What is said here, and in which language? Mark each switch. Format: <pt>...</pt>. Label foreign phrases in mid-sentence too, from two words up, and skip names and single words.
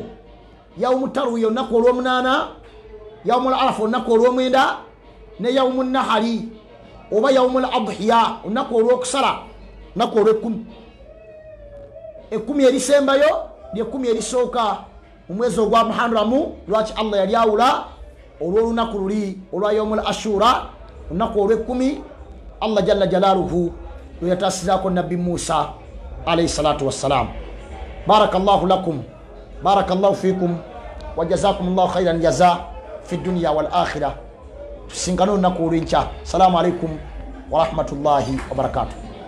<ar>يوم التروية</ar> <lg>olunaku olw'omunaana,</lg> <ar>يوم عرفة</ar> <lg>olunaku olw'omwenda, ne</lg> <ar>يوم النحر</ar> <lg>oba</lg> <ar>يوم الأضحى</ar> <lg>olunaku olw'okusala, olunaku olw'e10. 10 erisembayo lye 10 erisooka mu mwezi ogwa Muharramu. Lwaki Allah yali awula olw'olunaku luli olwa</lg> <ar>يوم عاشوراء,</ar> <lg>olunaku olw'e10</lg> <ar>الله جل جلاله</ar> <lg>lwe yataasizaako Nabbi Musa</lg> <ar>عليه الصلاة والسلام. بارك الله لكم، بارك الله فيكم، وجزاكم الله خيرا جزاء في الدنيا والآخرة.</ar> <lg>Tusinkane olunaku olw'enkya.</lg> <ar>السلام عليكم ورحمة الله وبركاته.</ar>